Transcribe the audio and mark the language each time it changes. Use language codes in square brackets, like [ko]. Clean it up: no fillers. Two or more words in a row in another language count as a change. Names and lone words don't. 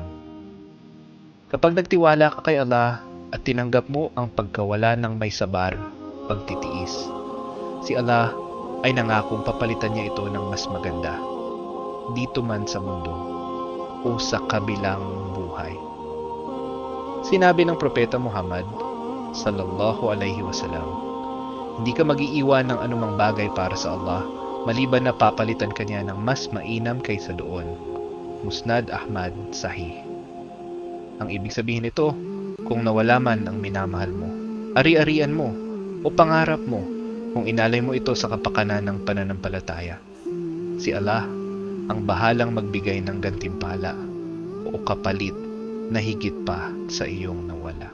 [tl] Kapag nagtiwala ka kay Allah at tinanggap mo ang pagkawala ng may sabar, pagtitiis, si Allah ay nangakong papalitan niya ito ng mas maganda, dito man sa mundo o sa kabilang buhay. Sinabi ng Propeta Muhammad [ar] صلى الله عليه وسلم, [tl] hindi ka mag-iiwan ng anumang bagay para sa Allah maliban na papalitan ka niya ng mas mainam kaysa doon. Musnad Ahmad Sahih. Ang ibig sabihin nito, kung nawala man ang minamahal mo, ari-arian mo o pangarap mo, kung inalay mo ito sa kapakanan ng pananampalataya, si Allah ang bahalang magbigay ng gantimpala o kapalit na higit pa sa iyong nawala.